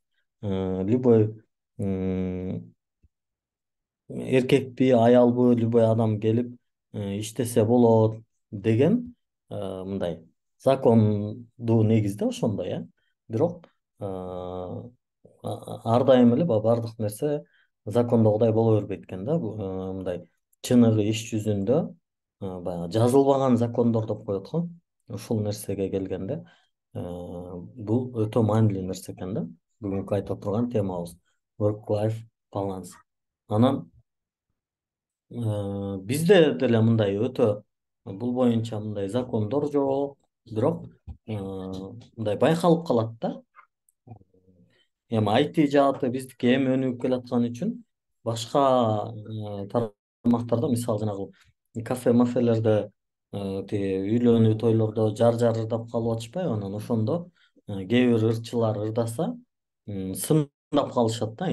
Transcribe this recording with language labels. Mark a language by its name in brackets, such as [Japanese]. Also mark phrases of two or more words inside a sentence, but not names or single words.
[Kyrgyz] Любой эркекпи, аялбы, любой адам келип иштесе болот деген мындай закондуу негизде ошондой, бирок ар дайым эле баардык нерсе закондогудай боло бербейт экен да. Мындай чыныгы иш жүзүндө баягы жазылбаган закондор деп коет го. Ушул нерсеге келгенде бул өтө маанилүү нерсе экен да. Бүгүнкү айта турган темабыз [English] work life balance. [Kyrgyz] Анан бизде деле мындай өтө бул боюнча мындай закондор жок, бирок мындай байкалып калат да. Эми IT жааты биздики эми өнүгүп келаткан үчүн башка тармактарда мисалы жанагы кафе мафелерде тиги үйлөнүү тойлордо жар ырдап калып атышпайбы, анан ошондо кээ бир ырчылар ырдаса сындап калышат да.